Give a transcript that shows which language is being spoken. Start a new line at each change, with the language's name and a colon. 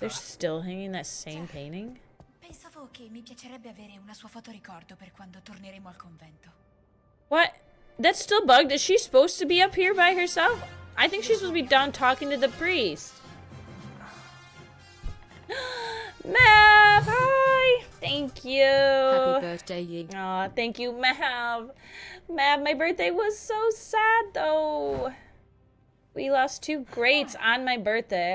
English: They're still hanging that same painting?
Italian: Pensavo che mi piacerebbe avere una sua foto ricordo per quando torneremo al convento.
English: What? That's still bugged? Is she supposed to be up here by herself? I think she's supposed to be down talking to the priest. Mav, hi! Thank you. Happy birthday, Yee. Aw, thank you, Mav. Mav, my birthday was so sad, though. We lost 2 greats on my birthday.